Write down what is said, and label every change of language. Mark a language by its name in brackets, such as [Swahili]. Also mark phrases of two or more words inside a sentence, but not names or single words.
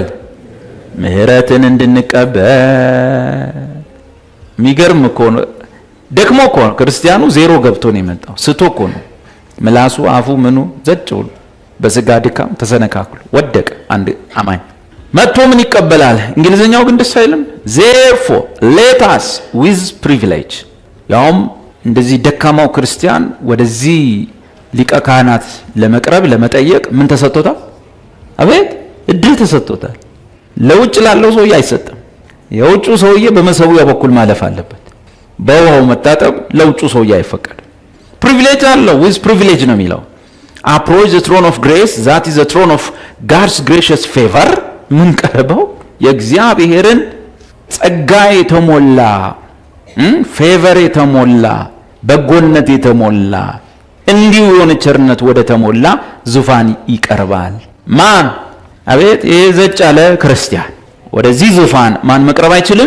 [Amharic] ምህረትን እንድንቀበል። የሚገርም እኮ ነው። ደክሞ እኮ ነው ክርስቲያኑ ዜሮ ገብቶ ነው የመጣው። ስቶ እኮ ነው ምላሱ፣ አፉ፣ ምኑ ዘጭ ብሎ በስጋ ድካም ተሰነካክሎ ወደቀ። አንድ አማኝ መጥቶ ምን ይቀበላል? እንግሊዝኛው ግን ደስ አይልም። [English] therefore let us with privilege። [Amharic] ያውም እንደዚህ ደካማው ክርስቲያን ወደዚህ ሊቀ ካህናት ለመቅረብ ለመጠየቅ ምን ተሰጥቶታል? አቤት እድል ተሰጥቶታል። ለውጭ ላለው ሰውዬ አይሰጥም። የውጭ ሰውዬ በመሰዊያው በኩል ማለፍ አለበት። በውሃው መታጠብ ለውጭ ሰውዬ አይፈቀድም። ፕሪቪሌጅ አለው። [English] with privilege [Amharic] ነው የሚለው። [English] approach the throne of grace, that is the throne of God's gracious favor። [Amharic] ምን ቀርበው የእግዚአብሔርን ጸጋ የተሞላ ፌቨር የተሞላ በጎነት የተሞላ እንዲሁ የሆነ ቸርነት ወደ ተሞላ ዙፋን ይቀርባል። ማን? አቤት ይሄ ዘጭ ያለ ክርስቲያን። ወደዚህ ዙፋን ማን መቅረብ አይችልም?